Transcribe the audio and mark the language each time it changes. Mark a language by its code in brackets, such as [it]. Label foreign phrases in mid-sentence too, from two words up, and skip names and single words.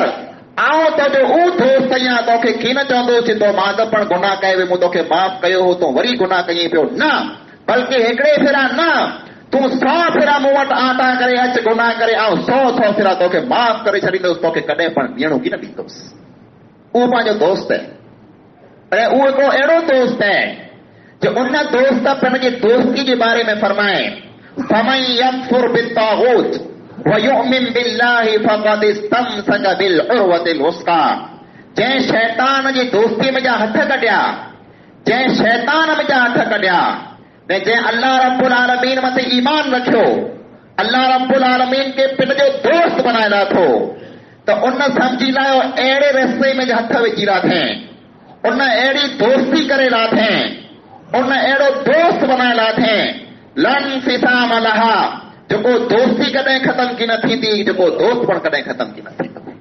[sd] आउं तुंहिंजो उहो दोस्त आहियां, तोखे कीन चवंदो जे तो मां त पण गुनाह कयो, मूं तोखे माफ़ कयो हो, तूं वरी गुनाह कईं पियो, न, बल्कि हिकिड़े भेरा न, तूं 100 भेरा मूं वटि आटा करे अच गुनाह करे, आउं 100 भेरा तोखे माफ़ करे छॾींदुसि, तोखे कॾहिं पण ॿीणो कीन ॾींदुसि। उहो पंहिंजो दोस्त आहे। ऐं उहो हिकिड़ो अहिड़ो दोस्त आहे जो उन दोस्त पंहिंजी दोस्ती जे बारे में फरमाए [ar] فمن يكفر بالطاغوت ويؤمن بالله فقد استمسك بالعروة الوثقى. [sd] जंहिं शैतान जी दोस्ती में जा हथ कढिया, जंहिं शैतान में जा हथ कढिया ऐं जंहिं [ar] الله رب العالمين [sd] मथे ईमान रखियो, [ar] الله رب العالمين [sd] खे पंहिंजो दोस्त बनाए लाथो, त उन सम्झी लायो अहिड़े रस्ते में हथ विझी लाथे, उन अहिड़ी दोस्ती करे लाथे, उन अहिड़ो दोस्त बनाए लाथे [ar] لا انفصام لها, [sd] जेको दोस्ती कॾहिं ख़तम की न थींदी, जेको दोस्त पण कॾहिं ख़तम की न थींदो।